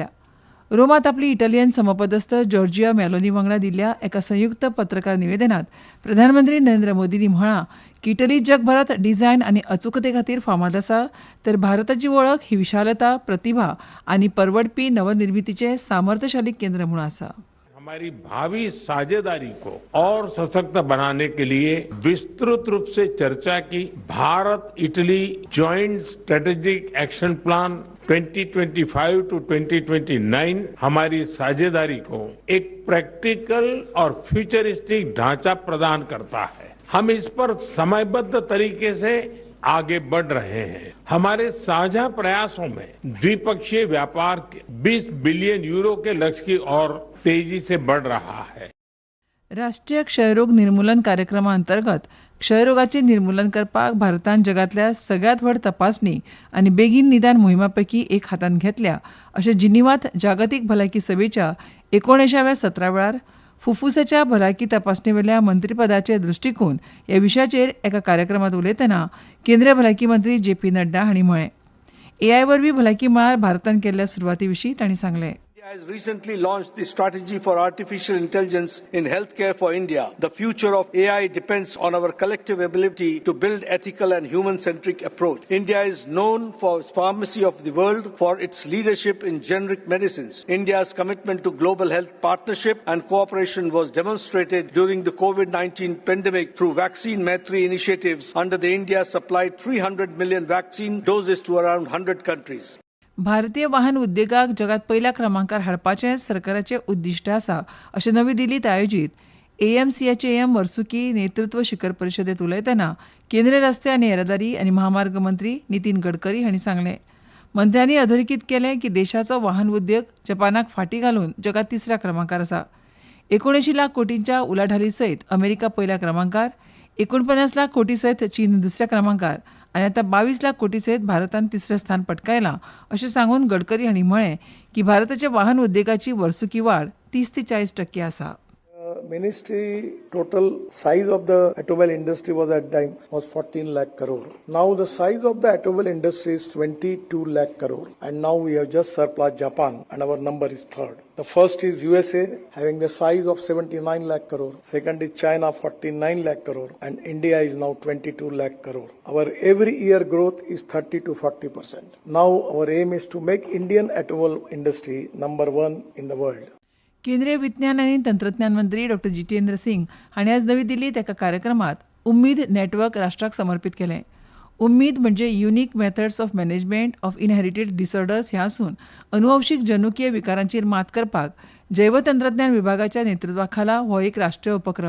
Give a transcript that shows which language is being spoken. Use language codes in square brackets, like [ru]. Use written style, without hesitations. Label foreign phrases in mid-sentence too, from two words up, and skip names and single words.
[kok] रोमात आपली इटालियन समपदस्थ जॉर्जिया मेलोनी वांगडा दिल्ल्या एका संयुक्त पत्रकार निवेदनात प्रधानमंत्री नरेंद्र मोदींनी म्हळां की इटली जगभरात डिझायन आनी अचूकते खातीर फामाद आसा, तर भारताची वळख ही विशालता, प्रतिभा आनी परवडपी नवनिर्मितीचे सामर्थ्यशाली केंद्र म्हणून आसा. [hi] हमारी भावी साझेदारी को और सशक्त बनाने के लिए विस्तृत रूप से चर्चा की. भारत इटली [en] joint strategic action plan [hi] 2025 to 2029 हमारी साझेदारी को एक प्रैक्टिकल और फ्यूचरिस्टिक ढांचा प्रदान करता है. हम इस पर समयबद्ध तरीके से आगे बढ़ रहे हैं. हमारे साझा प्रयासों में द्विपक्षीय व्यापार 20 बिलियन यूरो के लक्ष्य की ओर तेजी से बढ़ रहा है. [kok] राष्ट्रीय क्षयरोग निर्मूलन कार्यक्रमा अंतर्गत क्षयरोगाचे निर्मूलन करपाक भारतान जगातल्या सगळ्यात व्हड तपासणी आनी बेगीन निदान मोहिमापैकी एक हातान घेतल्या अशें जिनिवात जागतीक भलायकी सभेच्या 19व्या सत्रा वेळार फुफ्फुसाच्या भलायकी तपासणेवेल्या मंत्रीपदाचे दृश्टिकोन ह्या विशयाचेर एका कार्यक्रमात उलयतना केंद्रीय भलायकी मंत्री जे.पी. नड्डा हांणी म्हळें. AI वरवीं भलायकी मळार भारतान केल्ल्या सुरवाती विशीं तांणी सांगलें. [en] India has recently launched the strategy for artificial intelligence in healthcare for India. The future of AI depends on our collective ability to build ethical and human-centric approach. India is known for its pharmacy of the world, for its leadership in generic medicines. India's commitment to global health partnership and cooperation was demonstrated during the COVID-19 pandemic through Vaccine Maitri initiatives. Under the India supplied 300 million vaccine doses to around 100 countries. [kok] भारतीय वाहन उद्देगाक जगात पहिल्या क्रमांकार हाडपाचें सरकाराचें उद्दिश्ट आसा अशें नवी दिल्लीत आयोजीत AMCHAM वर्सुकी नेतृत्व शिखर परिशदेत उलयतना केंद्रीय रस्ते आनी येरादारी आनी महामार्ग मंत्री नितीन गडकरी हांणी सांगलें. मंत्र्यांनी अधोरेखित केलें की देशाचो वाहन उद्योग जपानाक फाटीं घालून जगात 3ऱ्या क्रमांकार आसा. 79 लाख कोटींच्या उलाढाली सयत अमेरिका पयल्या क्रमांकार, 49 लाख कोटी सयत चीन दुसऱ्या क्रमांकार आनी आतां 22 लाख कोटी सयत भारतान 3रे स्थान पटकायलां अशें सांगून गडकरी हांणी म्हळें की भारताच्या वाहन उद्देगाची वर्सुकी वाड 30 ते 40% आसा. [en] Ministry total size of the automobile industry was at time was 14 lakh crore. Now the size of the automobile industry is 22 lakh crore, and now we have just surpassed Japan, and our number is third. The first is USA having the size of 79 lakh crore. Second is China 49 lakh crore, and India is now 22 lakh crore. Our every year growth is 30 to 40%. Now our aim is to make Indian automobile industry number 1 in the world. [kok] केंद्रीय विज्ञान आनी तंत्रज्ञान मंत्री डॉ. जितेंद्र सिंग हांणी आज नवी दिल्लीत एका कार्यक्रमात उम्मीद नेटवर्क राष्ट्राक समर्पित केलें. उम्मीद म्हणजे [en] Unique Methods of Management of Inherited Disorders [kok] हें आसून अनुवंशीक जनुकीय विकारांचेर मात करपाक जैवतंत्रज्ञान विभागाच्या नेतृत्वाखाला हो एक राष्ट्रीय उपक्रम.